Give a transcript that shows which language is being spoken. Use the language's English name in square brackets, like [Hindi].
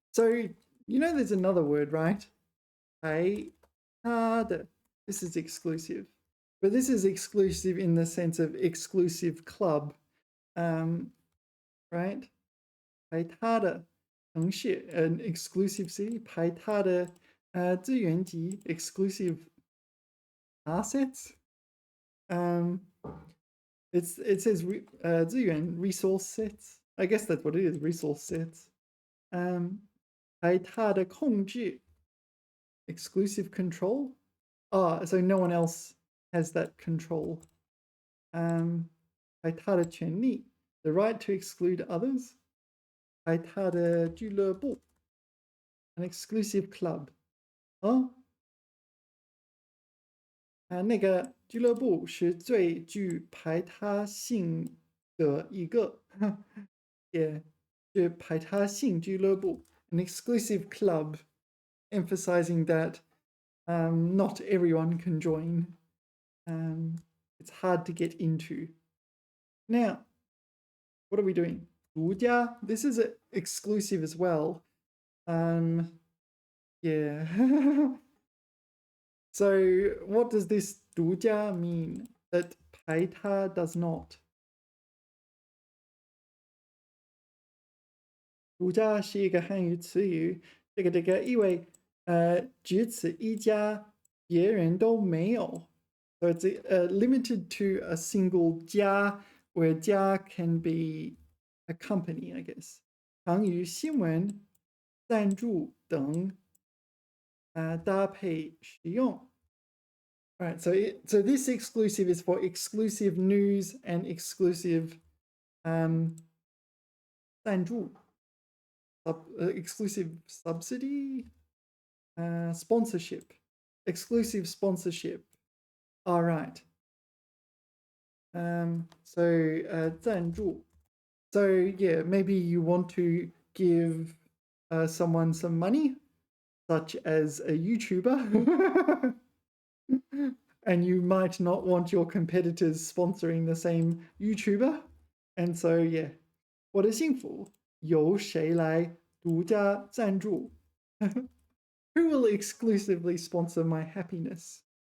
[English] So, you know there's another word, right? [Chinese] 排他的. [English] This is exclusive. But this is exclusive in the sense of exclusive club. Right? [Chinese] 排他的城市, [English] an exclusive city. [Chinese] 排他的资源集, [English] exclusive assets. It says 资源 resource sets. I guess that's what it is, resource sets. [Chinese] 排他的控制, [English] exclusive control. So no one else has that control. [Chinese] 排他的权利, [English] the right to exclude others. [Chinese] 排他的俱乐部, [English] an exclusive club. [Chinese] 那个俱乐部是最具排他性的一个，也是排他性俱乐部 [English] an exclusive club, emphasizing that not everyone can join. It's hard to get into. Now, what are we doing? 独家, this is exclusive as well. Yeah. So what does this 独家 mean? That 排他 does not. [Chinese] 独家是一个汉语词语，这个意味只此一家，别人都没有。 [English] So it's limited to a single 家, where 家 can be a company, I guess. [Chinese] 常与新闻、赞助等搭配使用。 [English] All right, so this exclusive is for exclusive news and exclusive 赞助, exclusive subsidy, sponsorship, exclusive sponsorship. All right. So 赞助.So yeah, maybe you want to give someone some money, such as a YouTuber. And you might not want your competitors sponsoring the same YouTuber. And so, yeah, [Chinese] 我的幸福由谁来独家赞助？ [English] Who will exclusively sponsor my happiness?